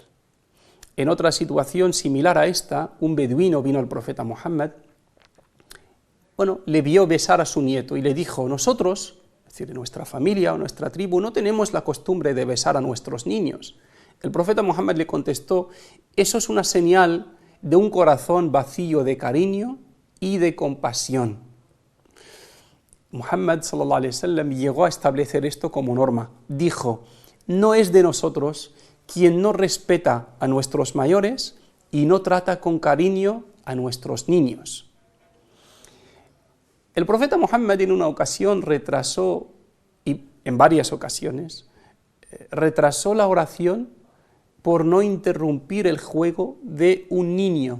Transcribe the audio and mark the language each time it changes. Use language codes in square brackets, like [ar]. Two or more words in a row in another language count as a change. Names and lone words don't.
[es] En otra situación similar a esta, un beduino vino al profeta Muhammad, le vio besar a su nieto y le dijo: nosotros, es decir, nuestra familia o nuestra tribu, no tenemos la costumbre de besar a nuestros niños. El profeta Muhammad le contestó: eso es una señal de un corazón vacío de cariño y de compasión. Muhammad [ar] صلى الله عليه وسلم [es] llegó a establecer esto como norma. Dijo: no es de nosotros quien no respeta a nuestros mayores y no trata con cariño a nuestros niños. El profeta Muhammad en una ocasión retrasó, y en varias ocasiones, retrasó la oración por no interrumpir el juego de un niño.